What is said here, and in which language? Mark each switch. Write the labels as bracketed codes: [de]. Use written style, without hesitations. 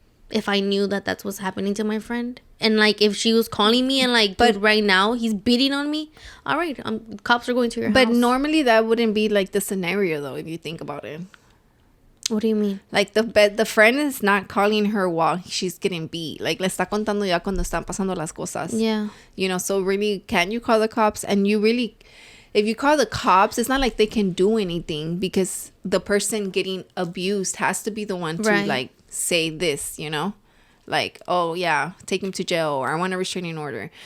[en] If I knew that that's what's happening to my friend. And, like, if she was calling me and, like, dude, right now, he's beating on me. All right, cops are going to your house. But normally that wouldn't be, like, the scenario, though, if you think about it. What do you mean? Like, the friend is not calling her while she's getting beat. [es] Like, le está contando ya cuando están pasando las cosas. [en] Yeah. You know, so really, can you call the cops? And you really, if you call the cops, it's not like they can do anything because the person getting abused has to be the one to, like, say this, you know? Like, oh, yeah, take him to jail, or I want a restraining order.